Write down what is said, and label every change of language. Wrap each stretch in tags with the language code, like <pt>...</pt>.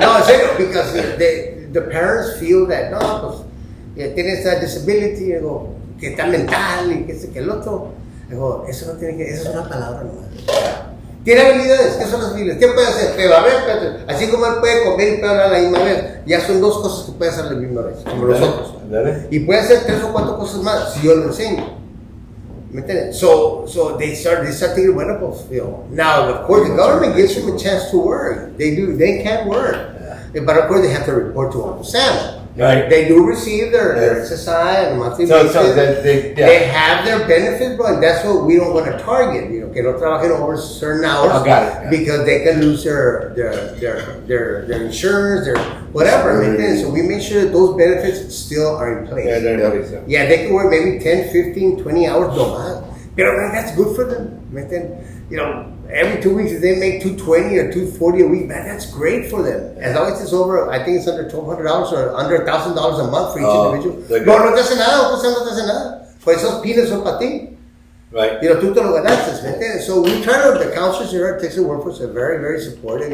<es>No, en serio,</es> <en>because the parents feel that,</en> <es>no, pues, tiene esta disability, digo, que está mental y que este, que el otro. Digo, eso no tiene que, eso es una palabra nomás. Tiene habilidades, ¿qué son las habilidades? ¿Qué puede hacer? Pero a ver, espérate, así como él puede comer y puede hablar a la misma vez, ya son dos cosas que puede hacer a la misma vez, como nosotros. Dale. Y puede hacer 3 o 4 cosas más si yo lo enseño. ¿Me entiendes?</es> <en>So they start thinking,</en> <es>bueno, pues,</es> <en>you know, now of course the government gives them a chance to work. They can work. But of course they have to report to Uncle Sam. Right. They do receive their Yes. SSI on a monthly So basis. they Have their benefits, bro, and that's what we don't want to target. You know,</en> <es>que no trabajen</es> <en>over certain hours Oh, got it, yeah. because they can lose their insurance, their whatever.</en> <es>¿me entiendes?</es> <en>So we make sure that those benefits still are in place. Yeah, they're nice, yeah. Yeah, they can work maybe 10, 15, 20 hours</en> <es>no más.</es> <en>Pero man, that's good for them.</en> <es>¿me entiendes?</es> <en>You know, every 2 weeks if they make $220 or $240 a week, man, that's great for them. As long as it's over, I think it's under $1,200 or under $1,000 a month for each individual. they're No, good.</en> <es>no te hace nada, no te hace nada. Pues esos peanuts son para ti.</es> <en>Right. You know,</en> <es>tú te lo ganaste, ¿me entiendes?</es> <en>So we try to, the counselors here at Texas Workforce are very, very supportive.</en>